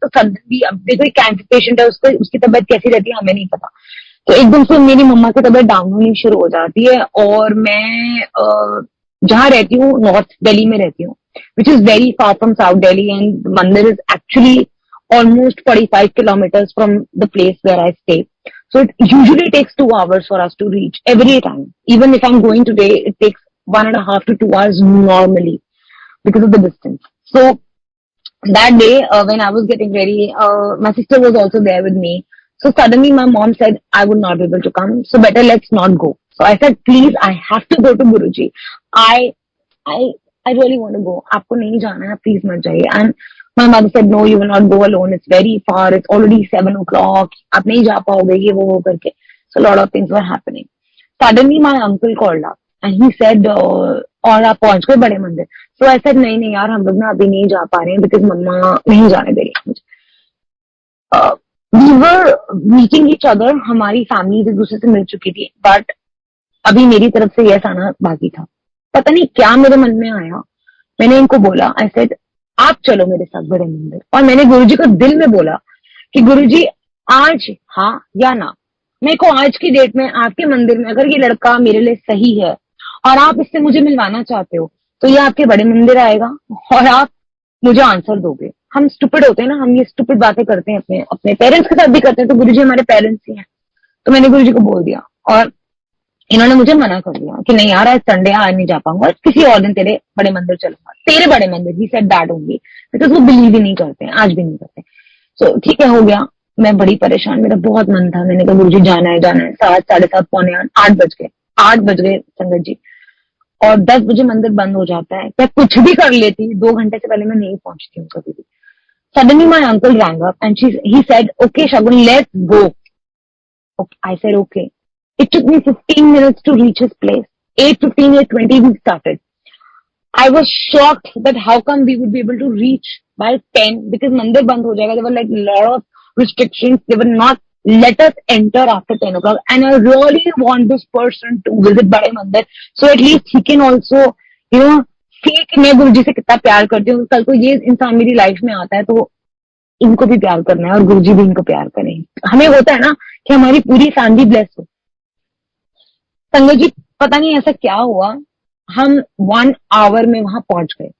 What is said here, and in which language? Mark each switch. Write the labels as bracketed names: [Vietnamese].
[Hindi] तो सडनली, अब देखो एक कैंसर पेशेंट है, उसकी तबीयत कैसी रहती है हमें नहीं पता। तो एकदम से मेरी मम्मा की तबीयत डाउन होनी शुरू हो जाती है। और मैं जहाँ रहती हूँ, नॉर्थ दिल्ली में रहती हूँ, [English] Which is very far from south Delhi, and mandir is actually almost 45 kilometers from the place where I stay. So it usually takes 2 hours for us to reach every time. Even if I'm going today, it takes 1.5 to 2 hours normally because of the distance. So that day, when I was getting ready, my sister was also there with me. So suddenly my mom said I would not be able to come. So better let's not go. So I said, please, I have to go to Guruji. I I really want to go. [Hindi] आपको नहीं जाना है, please मत जाइए. [English] And my mother said, no, you will not go alone. It's very far. It's already 7 o'clock. [Hindi] आप नहीं जा पाओगे, ये वो करके. [English] So a lot of things were happening. Suddenly my uncle called up and he said, [Hindi] और आप पहुंच गए बड़े मंदिर? [English] So I said, [Hindi] नहीं यार, हम लोग ना अभी नहीं जा पा रहे हैं because मम्मा नहीं जाने दे रही है मुझे. [English] We were meeting each other. [Hindi] हमारी फैमिली एक दूसरे से मिल चुकी थी, बट अभी मेरी तरफ से यस आना बाकी था। पता नहीं क्या मेरे मन में आया, मैंने इनको बोला, आई सेड आप चलो मेरे साथ बड़े मंदिर। और मैंने गुरुजी को दिल में बोला कि गुरुजी आज हाँ या ना, मेरे को आज की डेट में आपके मंदिर में अगर ये लड़का मेरे लिए सही है और आप इससे मुझे मिलवाना चाहते हो, तो ये आपके बड़े मंदिर आएगा और आप मुझे आंसर दोगे। हम स्टूपिड होते हैं ना, हम ये स्टूपिड बातें करते हैं, अपने अपने पेरेंट्स के साथ भी करते हैं। तो गुरुजी हमारे पेरेंट्स ही हैं। तो मैंने गुरुजी को बोल दिया और इन्होंने मुझे मना कर दिया कि नहीं यार, आज संडे, आज नहीं जा पाऊंगा, किसी और दिन तेरे बड़े मंदिर चलूंगा, तेरे बड़े मंदिर। [English] he said that only, because [Hindi] वो बिलीव ही नहीं करते हैं, आज भी नहीं करते। सो ठीक है, हो गया। मैं बड़ी परेशान, मेरा बहुत मन था। मैंने कहा गुरुजी जाना है जाना है। 7, 7:30, पौने 8, 8 बज गए, 8 बज गए संगत जी। और 10 बजे मंदिर बंद हो जाता है। मैं कुछ भी कर लेती, 2 घंटे से पहले मैं नहीं पहुंचती हूँ कभी भी। [English] Suddenly my uncle rang up and he said, okay, Shagun, let's go. Okay, I said, okay. It took me 15 minutes to reach his place. 8:15, 8:20 we started. I was shocked that how come we would be able to reach by 10 because [Hindi] mandir band ho jayega. [English] There were like a lot of restrictions. They would not let us enter after 10 o'clock. And I really want this person to visit Bade Mandir. So at least he can also, you know, see [Hindi] कि मैं गुरुजी से कितना प्यार करती हूँ। कल को ये इंसान मेरी लाइफ में आता है तो इनको भी प्यार करना है और गुरुजी भी इनको प्यार करें। हमें होता है ना कि हमारी पूरी फैमिली ब्लेस हो। संगत जी पता नहीं ऐसा क्या हुआ, हम 1 आवर में वहां पहुंच गए।